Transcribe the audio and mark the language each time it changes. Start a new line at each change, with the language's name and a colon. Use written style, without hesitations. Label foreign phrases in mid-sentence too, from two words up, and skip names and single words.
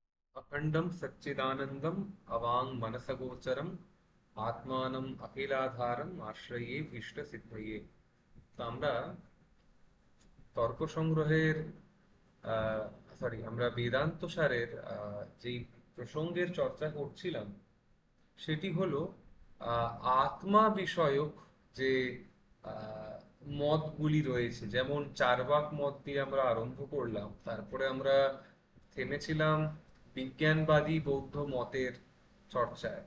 Sanskrit: अखंडम सच्चिदानंदम अवांग मनसगोचरम आत्मानम अखिलाधारम आश्रये भीष्ट सिद्धये।
Bangla: তো আমরা তর্ক সংগ্রহের আমরা বেদান্ত সারের যেই প্রসঙ্গের চর্চা করছিলাম সেটি হলো আহ, আত্মা বিষয়ক যে আহ, মতগুলি রয়েছে, যেমন চার্বাক মত দিয়ে আমরা আরম্ভ করলাম, তারপরে আমরা থেমেছিলাম বিজ্ঞানবাদী বৌদ্ধ মতের চর্চায়।